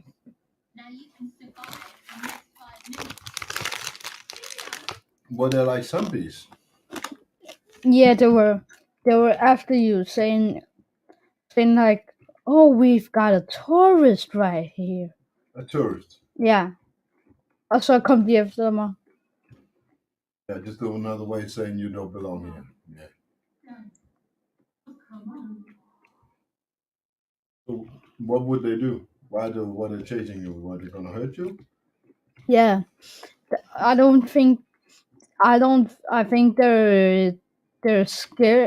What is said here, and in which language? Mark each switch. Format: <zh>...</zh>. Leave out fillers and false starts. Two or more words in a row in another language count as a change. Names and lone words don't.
<en>Now you can survive the next 5 minutes. Were they like zombies? Yeah, they were after you, saying like, "Oh, we've got a tourist right here." A tourist.</en> <da>Ja. Og så kom de efter mig.</da> <en>Yeah, just another way of saying you don't belong here. Yeah. So what would they do? Why are they chasing you? Were they gonna hurt you? Yeah, I don't think I think they're scared.</en>